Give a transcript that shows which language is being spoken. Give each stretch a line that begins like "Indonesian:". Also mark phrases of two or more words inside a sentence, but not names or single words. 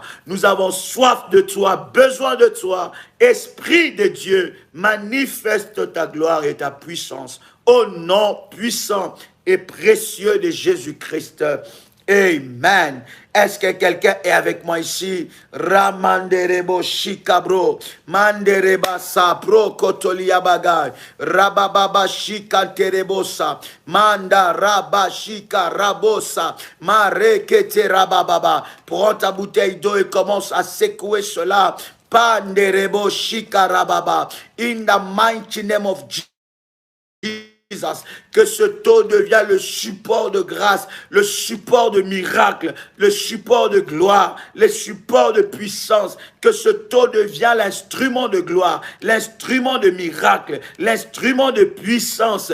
French: Nous avons soif de toi, besoin de toi. Esprit de Dieu, manifeste ta gloire et ta puissance au nom puissant et précieux de Jésus-Christ. Amen. Est-ce que quelqu'un est avec moi ici? Ramanderebo shikabro, mandereba sapro kotolia bagay, rabababa shikanterebosa, manda rabashika rabosa, marekete rabababa. Prends ta bouteille d'eau et commence à secouer cela. Panderebo shikarababa.
English: In the mighty name of Jesus.
French: Que ce taux devient le support de grâce, le support de miracle, le support de gloire, le support de puissance. Que ce taux devient l'instrument de gloire, l'instrument de miracle, l'instrument de puissance.